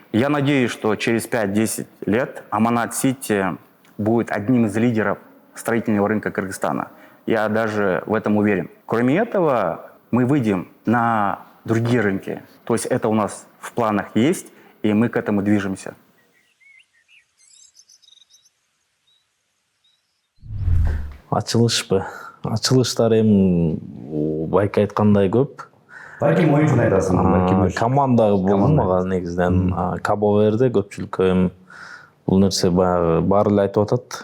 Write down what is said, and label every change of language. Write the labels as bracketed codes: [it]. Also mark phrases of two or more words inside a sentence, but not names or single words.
[ru] Я надеюсь, что через 5-10 лет Аманат-Сити будет одним из лидеров строительного рынка Кыргызстана. Я даже в этом уверен. Кроме этого, мы выйдем на другие рынки. То есть это у нас в планах есть, и мы к этому движемся. [ky] Ачылышпы. Ачылыштар эми байке айткандай көп. Балким оюнчуну айтасың, балким Команда болду мага негизинен. Кабо Верде көпчүлүккө эми бул нерсе баягы баары эле айтып атат.